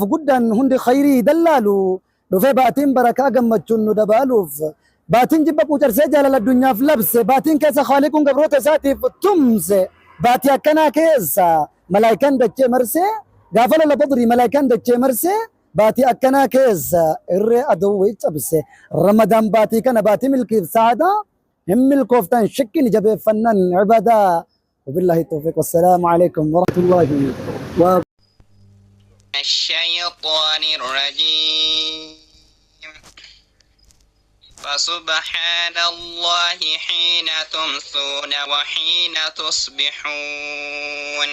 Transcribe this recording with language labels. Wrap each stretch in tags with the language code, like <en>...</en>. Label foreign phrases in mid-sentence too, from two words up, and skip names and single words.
<om>guddan hundi khayrii dallaalu dhufe baatiin barakaa gammachuun nu dabaaluuf baatiin jibba quucarsee jaalala addunyaaf labse baatiin keessa khaaliquun gabroota isaatiif tumse baatii akkanaa keessa malaayikaan dachee marsee gaafa lola badrii malaayikaan dachee marsee baatii akkanaa keessa irree aduwwii cabse ramadaan baatii kana baatii milkiif saadaa hin milkooftan shakkiin jabeeffannan ibadaa</om> <ar>وبالله التوفيق والسلام عليكم ورحمة الله و الشيطان الرجيم فسبحان الله حين تمسون وحين تصبحون</ar>